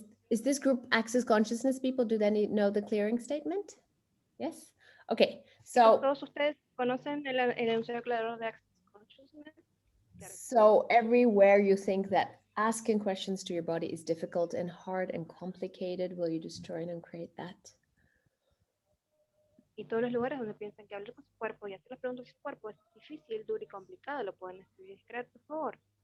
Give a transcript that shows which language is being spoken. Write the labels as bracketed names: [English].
[English] Is this group Access Consciousness people? Do they know the clearing statement? Yes? Okay, so... [Spanish] ¿Todos ustedes conocen el enunciado aclarador de Access Consciousness? [English] So everywhere you think that asking questions to your body is difficult and hard and complicated, will you destroy and uncreate that? [Spanish] Y todos los lugares donde piensan que hablar con su cuerpo y hacer las preguntas a su cuerpo es difícil, duro y complicado, lo pueden escribir y crear, por favor.